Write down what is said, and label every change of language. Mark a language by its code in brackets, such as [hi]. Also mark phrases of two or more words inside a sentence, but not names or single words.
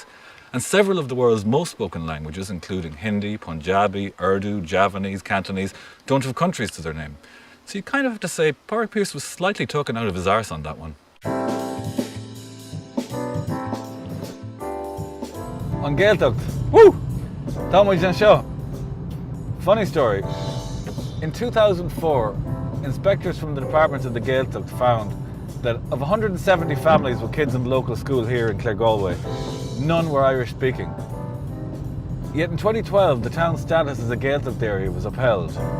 [en] And several of the world's most spoken languages, including Hindi, Punjabi, Urdu, Javanese, Cantonese, don't have countries to their name. So you kind of have to say Pádraig Pearse was slightly taken out of his arse on that one. On Gaeltacht. Woo! [ga] Támuid an seo. [en] Funny story. In 2004, inspectors from the Department of the Gaeltacht found that of 170 families with kids in the local school here in Claregalway, none were Irish speaking. Yet in 2012, the town's status as a Gaeltacht area was upheld.